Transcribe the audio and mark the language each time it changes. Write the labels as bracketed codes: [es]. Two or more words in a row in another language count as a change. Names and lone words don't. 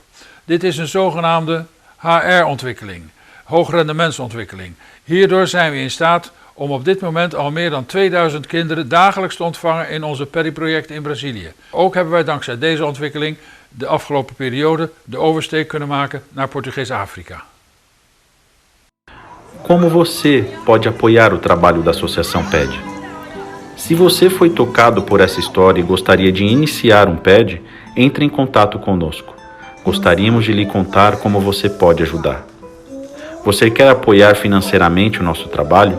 [nl] Dit is een zogenaamde HR-ontwikkeling, hoogrendementsontwikkeling. Hierdoor zijn we in staat om op dit moment al meer dan 2000 kinderen dagelijks te ontvangen in onze PERI-projecten in Brazilië. Ook hebben wij dankzij deze ontwikkeling de afgelopen periode de oversteek kunnen maken naar Portugees-Afrika. [pt] Como você pode apoiar o trabalho da Associação PED? Se você foi tocado por essa história e gostaria de iniciar PED, entre em contato conosco. Gostaríamos de lhe contar como você pode ajudar. Você quer apoiar financeiramente o nosso trabalho?